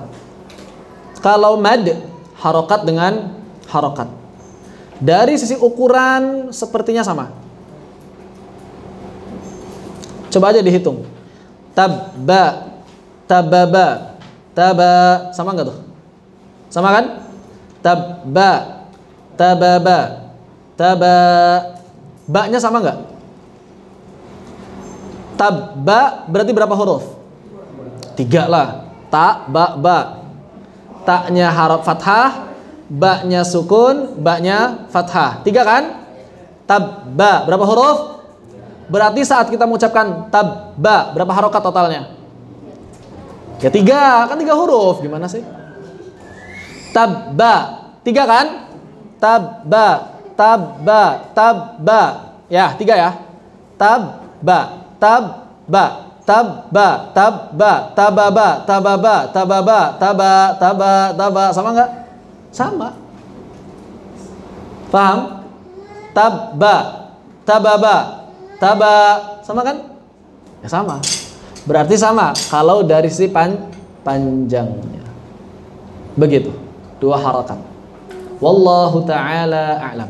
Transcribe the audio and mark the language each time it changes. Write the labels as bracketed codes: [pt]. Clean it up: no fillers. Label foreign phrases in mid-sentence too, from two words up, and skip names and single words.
[id] Kalau mad harokat dengan harokat. Dari sisi ukuran sepertinya sama. Coba aja dihitung. Tabba, tababa, taba, sama nggak tuh? Sama kan? Tabba, tababa, taba. Ba-nya sama nggak? Tabba berarti berapa huruf? 3 lah. Ta, ba, ba. Ta-nya haraf fathah, ba-nya sukun, ba-nya fathah. 3 kan? Tabba berapa huruf? Berarti saat kita mengucapkan tabba berapa harokat totalnya? Ya 3, kan 3 huruf. Gimana sih? Tabba 3 kan? Tabba, tabba, tabba. Ya, 3 ya. Tabba, tabba. tabba, tabba, tababa, tababa, tababa, taba. Sama nggak? Sama. Paham? Tabba, tababa, taba. Sama kan? Ya sama. Berarti sama kalau dari sisi panjangnya. Begitu. Dua harakat. [ar] والله تعالى أعلم.